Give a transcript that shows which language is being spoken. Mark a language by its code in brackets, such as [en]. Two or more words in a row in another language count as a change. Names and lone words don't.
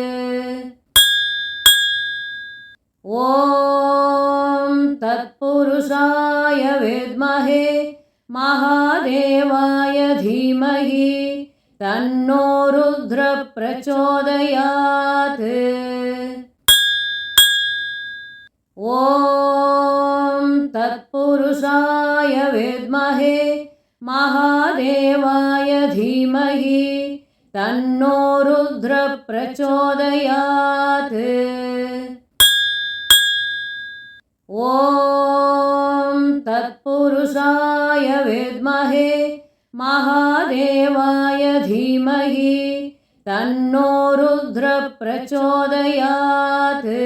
[sa] ओम् तत्पुरुषाय विद्महे महादेवाय धीमहि तन्नो रुद्र प्रचोदयात्. ஓம் तत्पुरुषाय विद्महे महादेवाय धीमहि तन्नो रुद्रः प्रचोदयात्। ॐ तत्पुरुषाय विद्महे महादेवाय धीमहि तन्नो रुद्रः प्रचोदयात्।